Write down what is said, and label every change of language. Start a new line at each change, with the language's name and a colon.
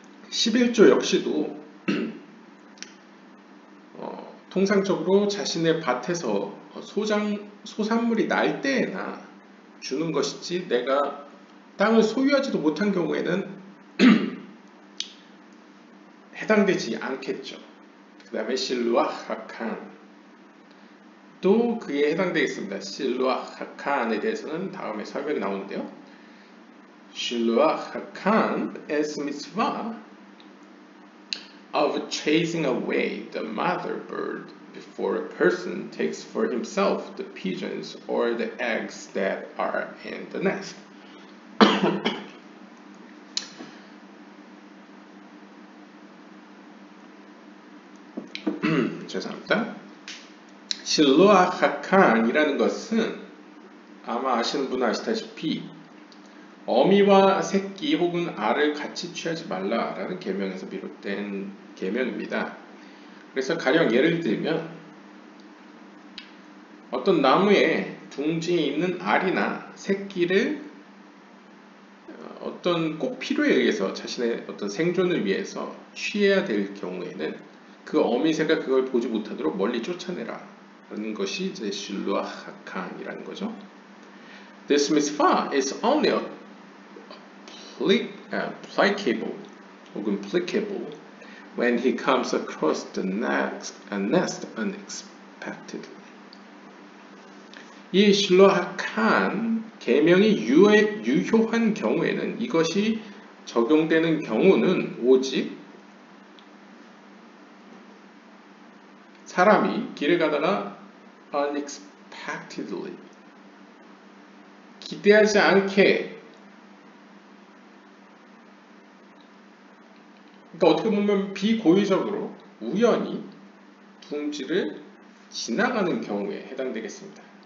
Korean: 11조 역시도 통상적으로 자신의 밭에서 소산물이 날 때에나 주는 것이지 내가 땅을 소유하지도 못한 경우에는 해당되지 않겠죠. 그 다음에 실루아하칸 또 그에 해당되겠습니다. 실루아하칸에 대해서는 다음에 설명이 나오는데요.
English: 실루아하칸 is mitzvah of chasing away the mother bird before a person takes for himself the pigeons or the eggs that are in the nest.
Korean: 죄송합니다. 실루아하칸이라는 것은 아마 아시는 분은 아시다시피 어미와 새끼 혹은 알을 같이 취하지 말라라는 계명에서 비롯된 계명입니다. 그래서 가령 예를 들면 어떤 나무에 둥지에 있는 알이나 새끼를 어떤 꼭 필요에 의해서 자신의 어떤 생존을 위해서 취해야 될 경우에는 그 어미새가 그걸 보지 못하도록 멀리 쫓아내라 라는 것이 이제 실루아하칸이라는 거죠.
English: This mitzvah is only applicable
Korean: 혹은
English: applicable when he comes across the nest unexpectedly.
Korean: 이 실루아하칸 계명이 유효한 경우에는 이것이 적용되는 경우는 오직 사람이 길을 가다가 unexpectedly 기대하지 않게 그러니까 어떻게 보면 비고의적으로 우연히 둥지를 지나가는 경우에 해당되겠습니다.